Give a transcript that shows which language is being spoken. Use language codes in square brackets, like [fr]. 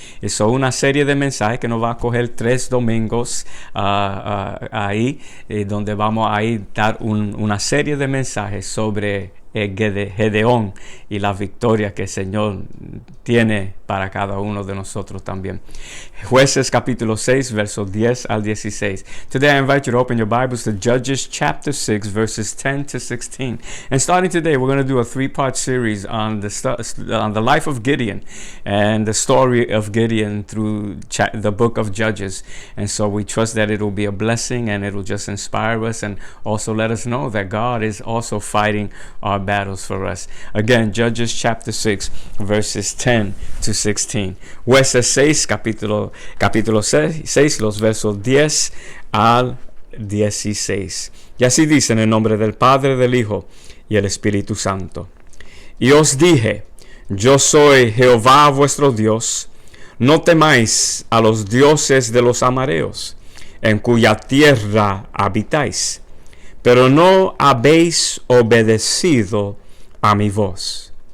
[es] Y son una serie de mensajes que nos va a coger 3 domingos ahí, donde vamos a dar una serie de mensajes sobre Gedeón y la victoria que el Señor tiene para cada uno de nosotros también. Jueces capítulo 6 versos 10 al 16. [en] Today I invite you to open your Bibles to Judges chapter 6 verses 10 to 16. And starting today we're going to do a 3-part series on the life of Gideon and the story of Gideon through the book of Judges. And so we trust that it will be a blessing and it will just inspire us and also let us know that God is also fighting our battles for us. Again, Judges chapter 6 verses 10 to 16. [es] Jueces 6 capítulo 6 los versos 10 al 16. Y así dice en el nombre del Padre, del Hijo y el Espíritu Santo. Y os dije, yo soy Jehová vuestro Dios, no temáis a los dioses de los amareos, en cuya tierra habitáis, pero no habéis obedecido a mi voz.